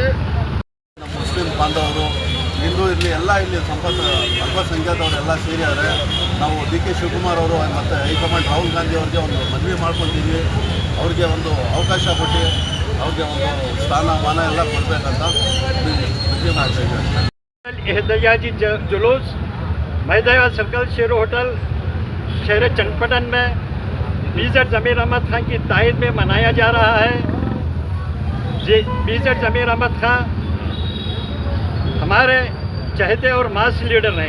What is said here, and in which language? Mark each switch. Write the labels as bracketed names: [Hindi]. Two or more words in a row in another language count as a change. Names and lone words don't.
[Kannada] ನಮ್ಮ ಮುಸ್ಲಿಂ ಬಾಂಧವರು, ಹಿಂದೂ ಇರಲಿ ಎಲ್ಲ ಇಲ್ಲಿ ಅಲ್ಪಸಂಖ್ಯಾತವರೆಲ್ಲ ಸೇರಿದ್ದಾರೆ. ನಾವು DK ಶಿವಕುಮಾರ್ ಅವರು ಮತ್ತು ಹೈಕಮಾಂಡ್ ರಾಹುಲ್ ಗಾಂಧಿ ಅವ್ರಿಗೆ ಒಂದು ಮನವಿ ಮಾಡ್ಕೊತೀವಿ. ಅವ್ರಿಗೆ ಒಂದು ಅವಕಾಶ ಕೊಟ್ಟು ಅವ್ರಿಗೆ ಒಂದು ಸ್ಥಾನಮಾನ ಎಲ್ಲ ಕೊಡಬೇಕಂತ ಮನವಿ ಮಾಡ್ತಾಯಿದ್ದೀವಿ. [Urdu] احتجاجی جلوس میدایا سرکل شیر ہوٹل شہر چنپٹن میں BZ ضمیر احمد خان کی تائید میں منایا جا رہا ہے. BZ ضمیر احمد خان ہمارے چہیتے اور [English] mass leader [Urdu] ہیں.